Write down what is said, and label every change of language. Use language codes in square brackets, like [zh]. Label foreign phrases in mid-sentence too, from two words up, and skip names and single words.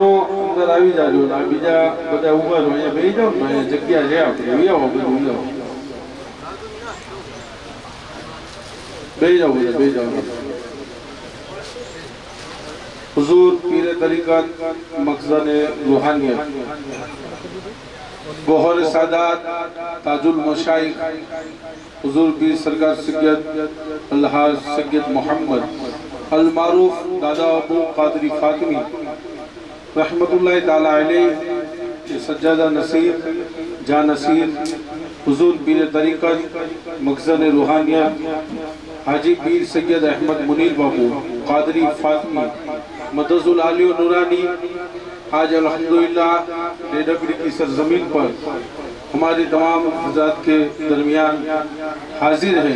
[gu] અંદર આવી જાજો ને બીજા બધા ઉભા રહો અહીંયા બેસી જાઓ ને જગ્યા છે આપણે લઈ આવો બધું લઈ આવો બેસી જાઓ બધા બેસી જાઓ [ur] حضور پیر طریقت مقصد روحانیت گوہر سادات تاج المشائخ حضور پیر سرکار سید الحاج سید محمد ال معروف دادا ابو قادری فاطمی رحمۃ اللہ تعالیٰ علیہ سجادہ نصیر جا نصیر حضور پیر طریقت مقصد روحانیت حاجی پیر سید احمد منیر بابو قادری فاطمی مدظلہ العالی اور نورانی آج الحمدللہ ڈیڈگڑی کی سرزمین پر ہمارے تمام حضرات کے درمیان حاضر ہیں.